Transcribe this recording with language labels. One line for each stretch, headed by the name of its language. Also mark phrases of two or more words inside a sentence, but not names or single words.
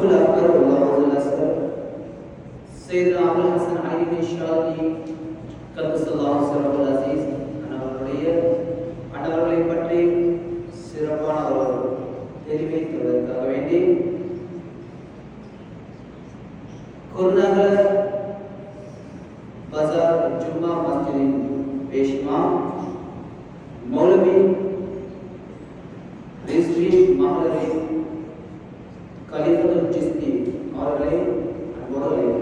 Arabic: أكبر والله الأصغر. سيدنا أبو الحسن علي بن الشاذلي قدس الله سره العزيز
Tamil: அவர்களுடைய அன்னவர்களை பற்றி சிறப்பான ஒரு தெரிவிப்பதற்காக வேண்டி குருநகர் பஜார் ஜும்மா மஸ்ஜிதின் பேஷ்மா மௌலவி ரிஸ்வி மஹலவி கலிஃபத்துல் சிஸ்தி அவர்களை அன்போடு அழைக்கிறேன்.